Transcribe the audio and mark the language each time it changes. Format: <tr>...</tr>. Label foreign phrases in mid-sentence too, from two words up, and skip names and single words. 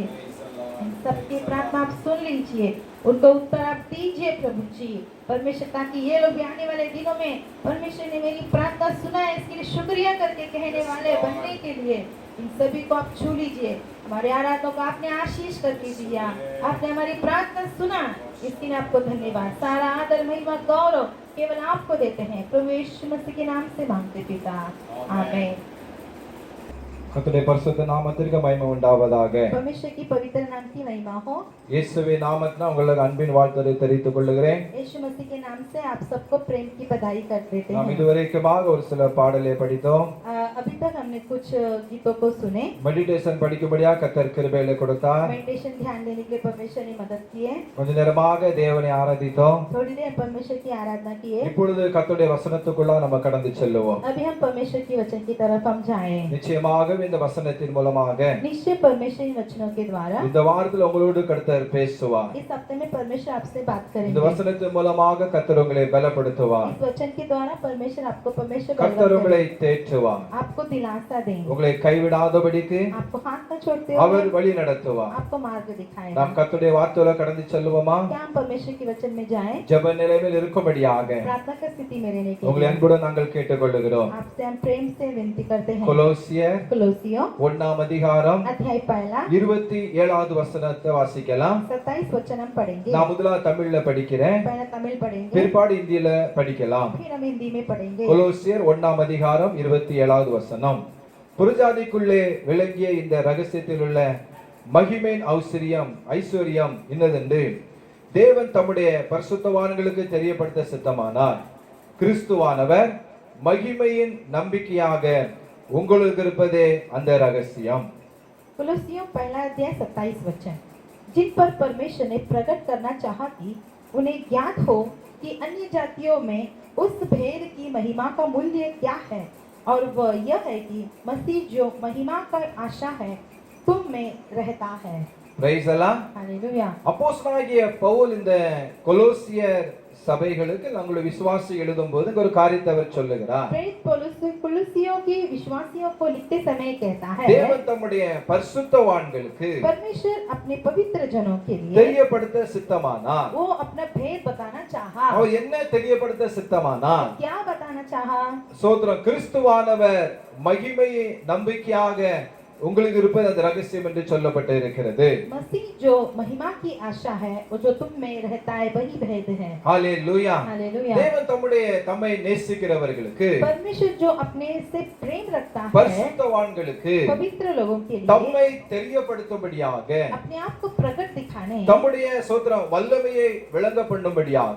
<hi>इन सबकी प्रार्थना आप सुन लीजिए, उनको उत्तर आप दीजिए प्रभु जी परमेश्वर, ताकि ये लोग भी आने वाले दिनों में परमेश्वर ने मेरी प्रार्थना सुना है इसके लिए शुक्रिया करके कहने वाले बनने के लिए इन सभी को आप छू लीजिए। हमारे आराधना को आपने आशीष करके दिया, आपने हमारी प्रार्थना सुना, इसके लिए आपको धन्यवाद। सारा आदर महिमा गौरव केवल आपको देते हैं, प्रभु यीशु मसीह के नाम से मांगते पिता, आमीन।</hi> <ta>கர்த்தருடைய பரிசுத்த நாமத்திற்கு மகிமை உண்டாவதாக.</ta> <hi>परमेश्वर की पवित्र नाम की महिमा हो।</hi> <ta>இயேசுவின் நாமத்தினால் உங்களுக்கு அன்பின் வாழ்த்துரை தெரிவித்துக் கொள்கிறேன்.</ta> <hi>यीशु मसीह के नाम से आप सबको प्रेम की बधाई कर देते</hi> <ta>நாம்</ta> <hi>हैं।</hi> <ta>இதுவரைக்குமாக ஒரு சில பாடலை படித்தோம்.</ta> <hi>अभी तक हमने कुछ गीतों को सुने।</hi> <ta>மெடிடேஷன் படிக்கும்படியாக கர்த்தர் கிருபையிலே கொடுத்தார்.</ta> <hi>मेडिटेशन ध्यान देने के लिए परमेश्वर ने मदद की है।</hi> <ta>கொஞ்ச நேரமாக தேவனை ஆராதித்தோம்.</ta> <hi>थोड़ी देर परमेश्वर की आराधना की है।</hi> <ta>இப்பொழுது கர்த்தருடைய வசனத்துக்குள்ள நம்ம கடந்து செல்லுவோம்.</ta> <hi>अभी हम परमेश्वर की वचन की तरफ हम जाएं।</hi> <ta>நிச்சயமாக இந்த வசனத்தின் மூலமாக</ta> <hi>निश्चय परमेश्वर इन वचनों के द्वारा</hi> <ta>இந்த வாரத்தில் உங்களோடு கர்த்தர் பேசுவார்.</ta> <hi>इस हफ्ते में परमेश्वर आपसे बात</hi> <ta>இந்த</ta> <hi>करेंगे।</hi> <ta>வசனத்தின் மூலமாக கர்த்தர் உங்களை பலப்படுத்துவார்.</ta> <hi>इस वचन के द्वारा परमेश्वर आपको परमेश्वर</hi> <ta>கர்த்தர் உங்களை தேற்றுவார்.</ta> <hi>आपको दिलासा देंगे,</hi> <ta>உங்களை கைவிடாதபடிக்கு</ta> <hi>आपको हाथ न छोड़ते</hi> <ta>அவர்</ta> <hi>हुए</hi> <ta>வழி நடத்துவார்.</ta> <hi>आपको मार्ग दिखाएगा।</hi> <ta>நாம் கர்த்தருடைய வார்த்தையோட கடந்து செல்லுவோமா?</ta> <hi>क्या हम परमेश्वर के वचन में जाएं?</hi> <ta>ஜெப நிலையில் இருக்கும்படியாக</ta> <hi>प्रार्थना की स्थिति में रहने के</hi> <ta>உங்களை</ta> <hi>लिए</hi> <ta>அன்புடன் நாங்கள் கேட்டுக்கொள்கிறோம்.</ta> <hi>आपसे हम प्रेम से विनती करते हैं।</hi> <ta>கொலோசியர்</ta> <hi>कुलोसियों</hi> <ta>1 அதிகாரம்</ta> <hi>अध्याय पहला</hi> <ta>27வது வசனத்தை வாசிக்கலாம்.</ta> <hi>27 वचन हम पढ़ेंगे।</hi> <ta>நான் முதல்ல தமிழ்ல படிக்கிறேன், पहला तमिल पढ़ेंगे, பிற்பாடு இந்தியில படிக்கலாம். फिर हम हिंदी में पढ़ेंगे। கொலோசியர் 1 அதிகாரம் 27வது வசனம். புறஜாதிக்குள்ளே விளங்கிய இந்த ரகசியத்தில் உள்ள மகிமையின் ஐஸ்வர்யம் இன்னதென்று தேவன் தம்முடைய பரிசுத்தவான்களுக்கு தெரியப்படுத்த சித்தமானார். கிறிஸ்துவானவர் மகிமையின் நம்பிக்கையாக உங்களுக்கு இருப்பதே அந்த ரகசியம்.</ta> <hi>कुलोसियों पहला अध्याय 27 वचन। जिन पर परमेश्वर ने प्रकट करना चाहा कि उन्हें ज्ञात हो कि अन्य जातियों में उस भेद की महिमा का मूल्य क्या है, और वह यह है कि मसीह जो महिमा का आशा है तुम में रहता है।</hi> <ta>பிரைஸ் எல்லாம்.</ta> <hi>हालेलुया।</hi> <ta>அப்போஸ்தலனாகிய பவுல் இந்த கொலோசியர் சபைகளுக்கு நம்முடைய விசுவாசி எழுதும்போது ஒரு காரியத்தை அவர் சொல்லுகிறார்.</ta> <hi>प्रेरित पौलुस कुलुसियों की विश्वासियों को लिखते समय कहता है,</hi> <ta>தேவன் தம்முடைய பரிசுத்தவான்களுக்கு</ta> <hi>परमेश्वर अपने पवित्र जनों के लिए</hi> <ta>தெரியப்படுத்த சித்தமானார்.</ta> <hi>वो अपना भेद बताना चाहा।</hi> <ta>அவர் என்ன தெரியப்படுத்த சித்தமானார்?</ta> <hi>क्या बताना चाहा?</hi> <ta>சோத்திரம். கிறிஸ்துவானவர் மகிமையை நம்பிக்கையாக உங்களுக்கு இருப்பது அந்த ரகசியம் என்று சொல்லப்பட்டு இருக்கிறது.</ta> <hi>मसीह जो महिमा की आशा है वो जो तुम में रहता है वही भेद है।</hi> <ta>ஹalleluya.</ta> <hi>हालेलुया।</hi> <ta>தேவன் தம்மை நேசிக்கிறவர்களுக்கு,</ta> <hi>परमेश्वर जो अपने से प्रेम रखता है,</hi> <ta>பரிசுத்தவான்களுக்கு</ta> <hi>पवित्र लोगों के लिए</hi> <ta>தம்மை தெரியப்படுத்தும்படியாக,</ta> <hi>अपने आप को प्रकट दिखाने,</hi> <ta>தம்முடைய சோத்திரம் வல்லமையை விளங்க பண்ணும்படியாக,</ta>